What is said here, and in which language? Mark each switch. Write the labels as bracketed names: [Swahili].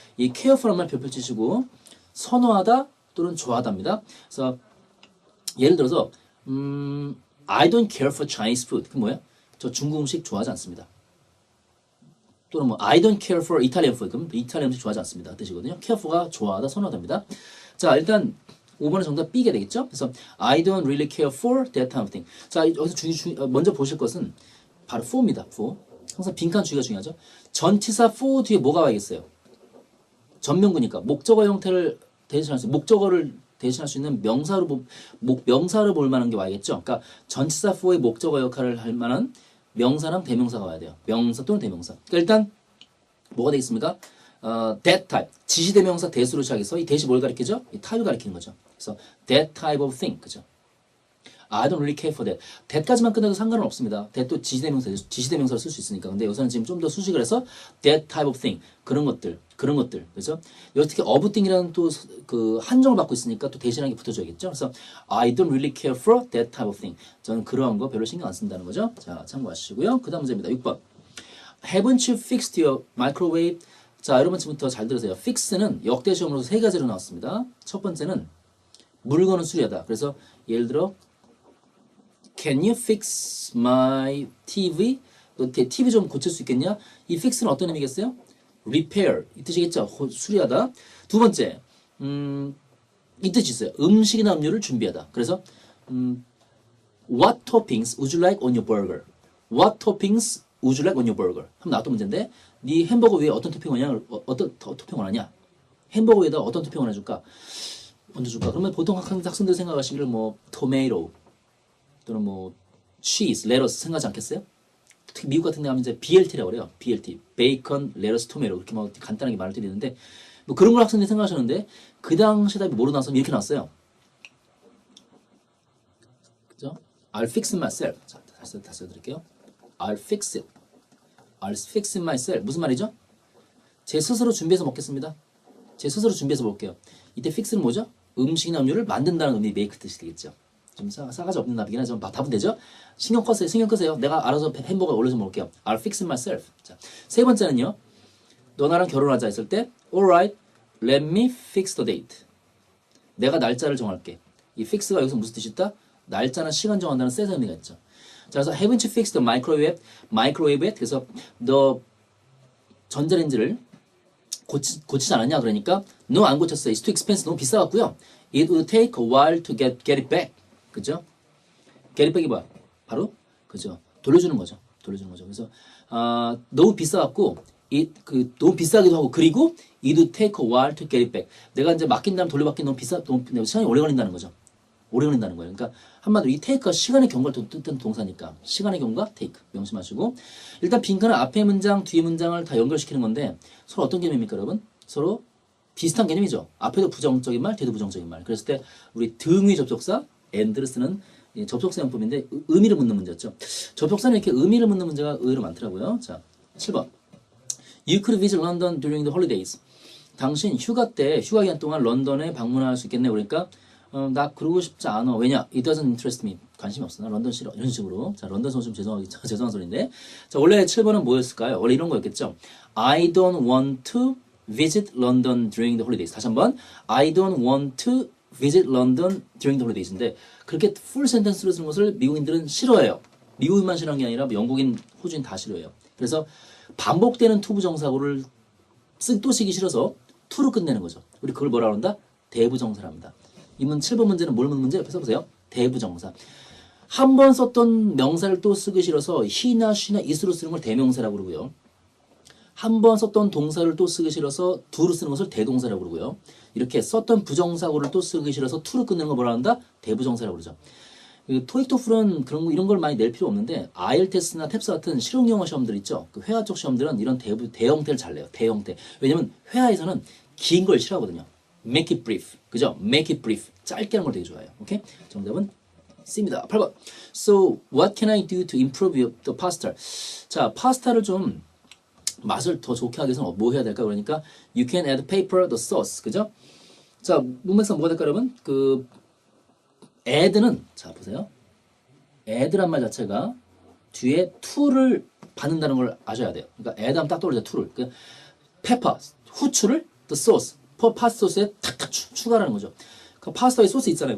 [Korean] 이 carefor란 말 별표 치시고 선호하다 또는 좋아하다입니다. 그래서 예를 들어서 [English] I don't care for Chinese food. [Korean] 그 뭐야? 저 중국 음식 좋아하지 않습니다. 또는 뭐 [English] I don't care for Italian food. [Korean] 그럼 이탈리아 음식 좋아하지 않습니다. 뜻이거든요. care for가 좋아하다, 선호하다입니다. 자, 일단 5번의 정답 B가 되겠죠? 그래서 [English] I don't really care for that type of thing. [Korean] 자, 여기서 먼저 보실 것은 바로 for입니다. [English] for. [Korean] 항상 빈칸 주의가 중요하죠. 전치사 for 뒤에 뭐가 와야겠어요? 전명구니까 목적어 형태를 대신할 수, 목적어를 대신할 수 있는 명사로 볼 만한 게 와야겠죠. 그러니까 전치사 for의 목적어 역할을 할 만한 명사랑 대명사가 와야 돼요. 명사 또는 대명사. 그러니까 일단 뭐가 되겠습니까? [English] that type. [Korean] 지시대명사 대수로 시작해서 이 대시 뭘 가리키죠? 이 타입을 가리키는 거죠. 그래서 [English] that type of thing. [Korean] 그죠? [English] I don't really care for that. [Korean] that까지만 끝내도 상관은 없습니다. that도 지시대명사로 쓸 수 있으니까. 근데 여기서는 지금 좀 더 수식을 해서 [English] that type of thing. [Korean] 그런 것들. 그래서 여기 특히 of thing이라는 또 그 한정을 받고 있으니까 또 대신하게 붙어줘야겠죠. 그래서 [English] I don't really care for that type of thing. [Korean] 저는 그러한 거 별로 신경 안 쓴다는 거죠. 자, 참고하시고요. 그 다음 문제입니다. 6번. [English] Haven't you fixed your microwave? [Korean] 자, 여러분 지금부터 잘 들으세요. fix는 역대 시험으로서 세 가지로 나왔습니다. 첫 번째는 물건을 수리하다. [English] 그래서 예를 들어 Can you fix my TV? [Korean] 너 TV 좀 고칠 수 있겠냐? 이 fix는 어떤 의미겠어요? repair 이 뜻이겠죠. 수리하다. 두 번째 이 뜻이 있어요. 음식이나 음료를 준비하다. [English] 그래서 What toppings would you like on your burger? What toppings would you like on your burger? [Korean] 한번 나왔던 문제인데 네 햄버거 위에 어떤 토핑 원하냐? 어떤 토핑 원하냐? 햄버거 위에다 어떤 토핑 원해줄까? 얹어줄까? 그러면 보통 학생들 생각하시기를 뭐 토마토 또는 뭐 cheese, 레터스 생각하지 않겠어요? 특히 미국 같은 데 하면 이제 BLT라고 그래요. BLT, 베이컨, 레터스, 토마토 이렇게 막 간단하게 말을 드리는데 뭐 그런 걸 학생들이 생각하셨는데 그 당시 답이 뭐로 나왔으면 이렇게 나왔어요. 그죠? [English] I'll fix it myself. [Korean] 자, 다시 드릴게요. [English] I'll fix it. I'll fix it myself. [Korean] 무슨 말이죠? 제 스스로 준비해서 먹겠습니다. 제 스스로 준비해서 먹을게요. 이때 fix는 뭐죠? 음식이나 음료를 만든다는 의미 make 뜻이 되겠죠. 좀 싸가지 없는 답이긴 하지만 답은 되죠? 신경 끄세요. 내가 알아서 햄버거 올려서 먹을게요. [English] I'll fix it myself. [Korean] 자, 세 번째는요. 너 나랑 결혼하자 했을 때 [English] Alright, let me fix the date. [Korean] 내가 날짜를 정할게. 이 fix가 여기서 무슨 뜻이 있다? 날짜나 시간 정한다는 셋의 의미가 있죠. 자, 그래서 [English] haven't you fixed the microwave? [Korean] 그래서 너 전자레인지를 고치지 않았냐? 그러니까 no, 안 고쳤어요. [English] It's too expensive. [Korean] 너무 비싸갖고요. [English] It would take a while to get it back. [Korean] 그죠? get it back이 뭐야? 바로 그죠? 돌려주는 거죠. 그래서 너무 비싸갖고 너무 비싸기도 하고 그리고 [English] it would take a while to get it back. [Korean] 내가 이제 맡긴 다음 돌려받기 너무 시간이 오래 걸린다는 거죠. 오래 걸린다는 거예요. 그러니까 한마디로 이 take가 시간의 경과를 뜻하는 동사니까 시간의 경과 take 명심하시고 일단 빈칸은 앞에 문장 뒤에 문장을 다 연결시키는 건데 서로 어떤 개념입니까 여러분? 서로 비슷한 개념이죠. 앞에도 부정적인 말 뒤에도 부정적인 말. 그랬을 때 우리 등위 접속사 and를 쓰는 접속사 용법인데 의미를 묻는 문제였죠. 접속사는 이렇게 의미를 묻는 문제가 의외로 많더라고요. 자, 7번 [English] You could visit London during the holidays. [Korean] 당신 휴가 기간 동안 런던에 방문할 수 있겠네. 그러니까 나 그러고 싶지 않아. 왜냐? [English] It doesn't interest me. [Korean] 관심이 없어. 나 런던 싫어. 이런 식으로. 자, 런던 선수 좀 죄송한 소리인데. 자, 원래 7번은 뭐였을까요? 원래 이런 거였겠죠. [English] I don't want to visit London during the holidays. [Korean] 다시 한번. [English] I don't want to visit London during the holidays [Korean] 인데 그렇게 풀 센텐스로 쓰는 것을 미국인들은 싫어해요. 미국인만 싫어하는 게 아니라 영국인, 호주인 다 싫어해요. 그래서 반복되는 투부정사구를 또 쓰기 싫어서 to로 끝내는 거죠. 우리 그걸 뭐라 그런다? 대부정사랍니다. 이문 7번 문제는 뭘 묻는 문제? 옆에 써보세요. 대부정사. 한 번 썼던 명사를 또 쓰기 싫어서 he나 she나 it으로 쓰는 걸 대명사라고 그러고요. 한 번 썼던 동사를 또 쓰기 싫어서 do로 쓰는 것을 대동사라고 그러고요. 이렇게 썼던 부정사구를 또 쓰기 싫어서 to로 끝내는 걸 뭐라 한다? 대부정사라고 그러죠. 토익 토플은 이런 걸 많이 낼 필요 없는데 IELTS나 탭스 같은 실용 영어 시험들 있죠. 그 회화 쪽 시험들은 이런 대형태를 잘 내요. 대형태. 왜냐면 회화에서는 긴 걸 싫어하거든요. [English] Make it brief. [Korean] 그죠? [English] Make it brief. [Korean] 짧게 하는 걸 되게 좋아해요. 오케이? 정답은 C입니다. 8번. [English] So, what can I do to improve the pasta? [Korean] 자, 파스타를 좀 맛을 더 좋게 하기 위해서 뭐 해야 될까? [English] 그러니까 you can add paper, the sauce. [Korean] 그죠? 자, 문맥상 뭐가 될까, 여러분? 그 add는 자, 보세요. add란 말 자체가 뒤에 to를 받는다는 걸 아셔야 돼요. 그러니까 add 하면 딱 떠오르죠, to를. 그 페퍼, 후추를 the sauce, 파스타 소스에 탁탁 추가라는 거죠. 그 파스타에 소스 있잖아요.